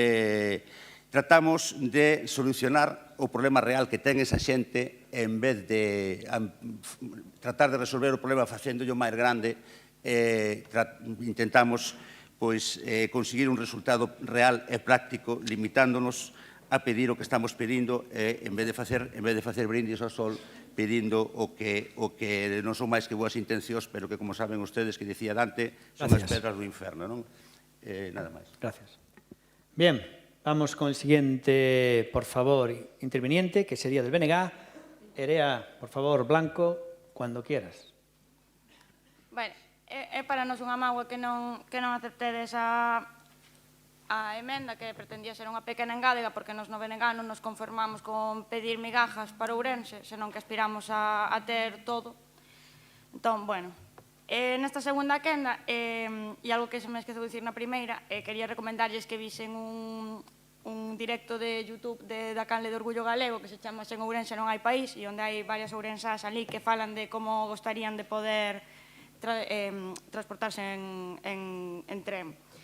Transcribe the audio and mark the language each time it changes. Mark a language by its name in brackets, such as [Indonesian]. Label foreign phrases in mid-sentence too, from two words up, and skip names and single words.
[Galician] tratamos de solucionar o problema real que ten esa xente en vez de tratar de resolver o problema facéndollo máis grande, intentamos conseguir un resultado real e práctico, limitándonos a pedir o que estamos pedindo, en vez de facer brindis ao sol, pedindo o que non son máis que boas intencións, pero que, como saben ustedes, que dicía Dante, son as pedras do inferno, non? Nada máis. [Spanish] Gracias. Bien, vamos con el siguiente, por favor, interviniente, que sería del BNG. Erea, por favor, Blanco, cuando quieras. [Galician] Bueno, é para nos unha mágoa que non aceptedes a emenda que pretendía ser unha pequena engádega, porque nos no BNG non nos conformamos con pedir migajas para Ourense, senón que aspiramos a ter todo. Entón, bueno, nesta segunda quenda, e algo que se me esqueceu de dicir na primeira, quería recomendarlles que visen un directo de YouTube da canle de Orgullo Galego que se chama Sen Ourense non hai país, e onde hai varias ourensás ali que falan de como gostarían de poder transportarse en tren.